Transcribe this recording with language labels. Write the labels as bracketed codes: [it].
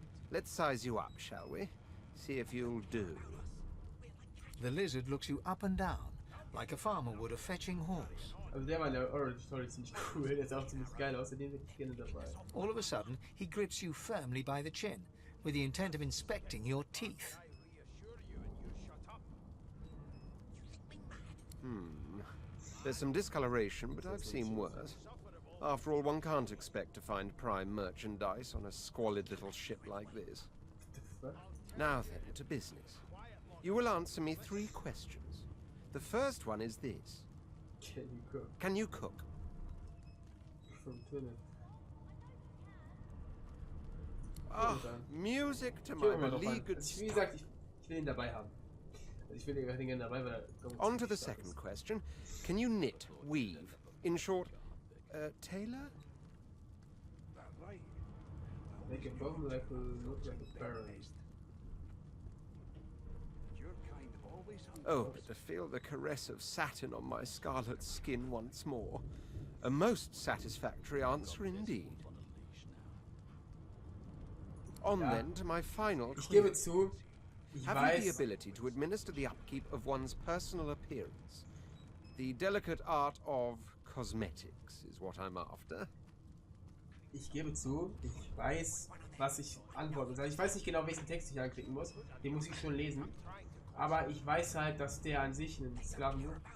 [en] Let's size you up, shall we? See if you'll do. The lizard looks you up and down, like a farmer would a fetching horse. [de] Also der war in der Origin Story ziemlich cool, der ist auch ziemlich geil, außerdem bin ich gerne dabei. [en] All of a sudden, he grips you firmly by the chin, with the intent of inspecting your teeth. There's some discoloration, but I've seen worse. After all, one can't expect to find prime merchandise on a squalid little ship like this. Now then, to business. You will answer me 3 questions. The first one is this. Can you cook? Ah, music to my beleaguered [de] Wie gesagt, ich will ihn dabei haben. Ich will ihn gerne dabei, weil [en] On to the second question. Can you knit, weave? In short, tailor? Make a bomb like look like a baron. Oh, but to feel the caress of satin on my scarlet skin once more. A most satisfactory answer indeed. On then to my final [de] Ich gebe [en] query. [de] zu, ich [en] Have you the [de] weiß, [en] ability to administer the upkeep of one's personal appearance? The delicate art of cosmetics is what I'm after. [de] ich gebe zu, ich weiß, was ich antworten soll. Ich weiß nicht genau, welchen Text ich anklicken muss. Den muss ich schon lesen. Aber ich weiß halt, dass der an sich einen Sklaven ist.